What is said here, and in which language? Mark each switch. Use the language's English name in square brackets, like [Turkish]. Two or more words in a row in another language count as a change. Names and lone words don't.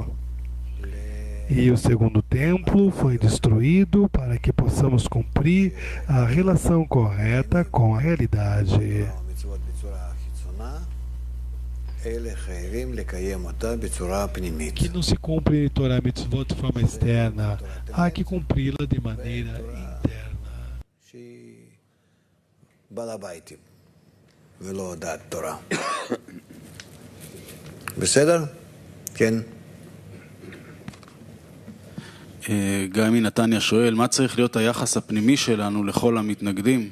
[Portuguese] E o segundo templo foi destruído para que possamos cumprir a relação correta com a realidade. Que não se cumpre [Hebrew] תורה מצוות [Portuguese] de forma externa, há que cumpri-la de maneira interna. [Hebrew] ולא דעת תורה. בסדר? כן. גיא מנתניה שואל, מה צריך להיות היחס הפנימי שלנו לכל המתנגדים?